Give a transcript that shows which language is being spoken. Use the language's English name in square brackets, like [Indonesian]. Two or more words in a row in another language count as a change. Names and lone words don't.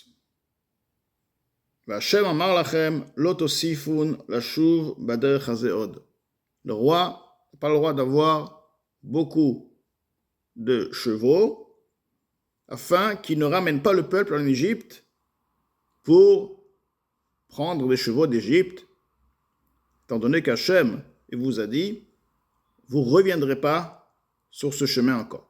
[Hebrew] וה' אמר לכם לא תוספון לשוב בדרך הזה עוד. [French] Le roi n'a pas le droit d'avoir beaucoup de chevaux afin qu'il ne ramène pas le peuple en Égypte pour prendre des chevaux d'Égypte, étant donné qu'Hachem vous a dit, vous ne reviendrez pas sur ce chemin encore.